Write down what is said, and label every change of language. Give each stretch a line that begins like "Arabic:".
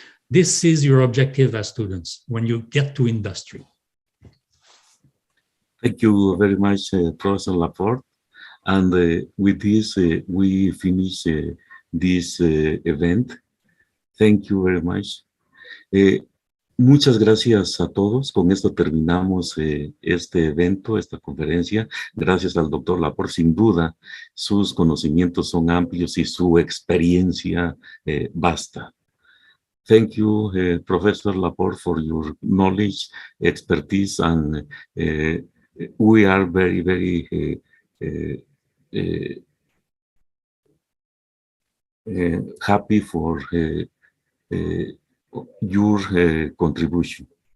English: This is your objective as students when you get to industry. Thank you very much, Professor Laporte. And with this, we finish this event. Thank you very much.
Spanish: Muchas gracias a todos. Con esto terminamos este evento, esta conferencia. Gracias al doctor Laporte. Sin duda, sus conocimientos son amplios y su experiencia vasta.
English: Thank you, Professor Laporte, for your knowledge, expertise, and we are very, very happy for your contribution.